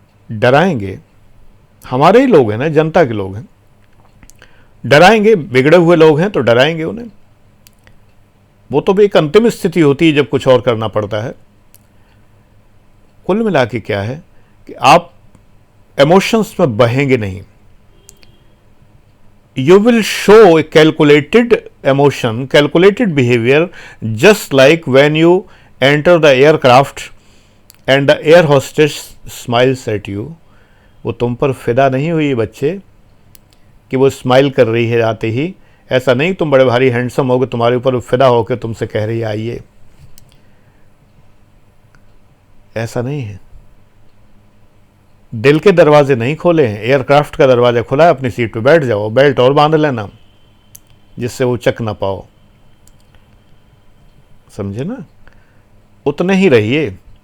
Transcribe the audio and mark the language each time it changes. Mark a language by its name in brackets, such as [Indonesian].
[Hindi] डराएंगे, हमारे ही लोग हैं ना, जनता के लोग हैं, डराएंगे। बिगड़े हुए लोग हैं तो डराएंगे उन्हें। वो तो भी एक अंतिम स्थिति होती है जब कुछ और करना पड़ता है। कुल मिला के क्या है कि आप इमोशंस में बहेंगे नहीं। [English] You will show a calculated emotion, calculated behavior, just like when you enter the aircraft and the air hostess smiles at you. [Hindi] वो तुम पर फिदा नहीं हुई बच्चे कि वो स्माइल कर रही है आते ही। ऐसा नहीं तुम बड़े भारी हैंडसम हो गए, तुम्हारे ऊपर फिदा होकर तुमसे कह रही है आइए। ऐसा नहीं है। दिल के दरवाजे नहीं खोले हैं, एयरक्राफ्ट का दरवाजा खुला है, अपनी सीट पे बैठ जाओ, बेल्ट और बांध लेना जिससे वो चक ना पाओ, समझे ना। उतने ही रहिए।